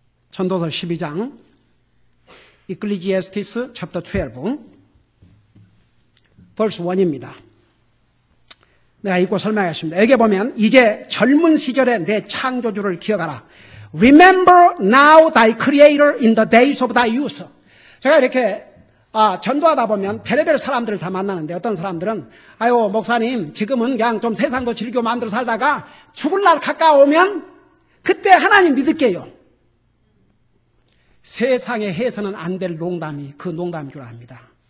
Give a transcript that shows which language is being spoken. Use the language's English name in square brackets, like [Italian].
[Korean] 전도서 12장 [English] Ecclesiastes chapter 12 verse 1 [Korean] 입니다. 내가 읽고 설명하겠습니다. 여기 보면 이제 젊은 시절에 내 창조주를 기억하라. [English] Remember now thy creator in the days of thy youth. [Korean] 제가 이렇게 전도하다 보면 별의별 사람들을 다 만나는데 어떤 사람들은 아유 목사님 지금은 그냥 좀 세상도 즐기고 마음대로 살다가 죽을 날 가까우면 그때 하나님 믿을게요. 세상에 해서는 안 될 농담이 그 농담인 줄 압니다.